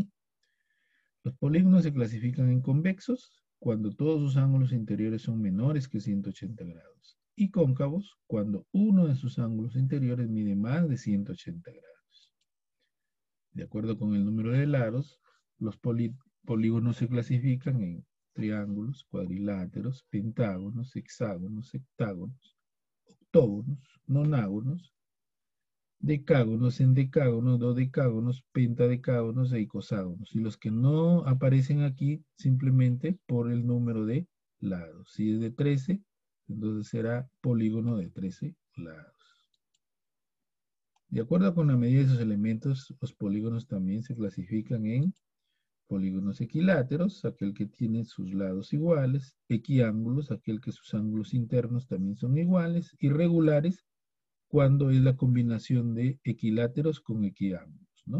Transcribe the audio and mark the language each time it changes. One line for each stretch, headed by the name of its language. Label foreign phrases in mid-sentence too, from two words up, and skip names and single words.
Spanish: Los polígonos se clasifican en convexos cuando todos sus ángulos interiores son menores que 180 grados y cóncavos cuando uno de sus ángulos interiores mide más de 180 grados. De acuerdo con el número de lados, los polígonos se clasifican en triángulos, cuadriláteros, pentágonos, hexágonos, septágonos, octógonos, nonágonos, decágonos, endecágonos, dodecágonos, pentadecágonos e icoságonos. Y los que no aparecen aquí simplemente por el número de lados. Si es de 13, entonces será polígono de 13 lados. De acuerdo con la medida de sus elementos, los polígonos también se clasifican en polígonos equiláteros, aquel que tiene sus lados iguales, equiángulos, aquel que sus ángulos internos también son iguales, irregulares, cuando es la combinación de equiláteros con equiángulos, ¿no?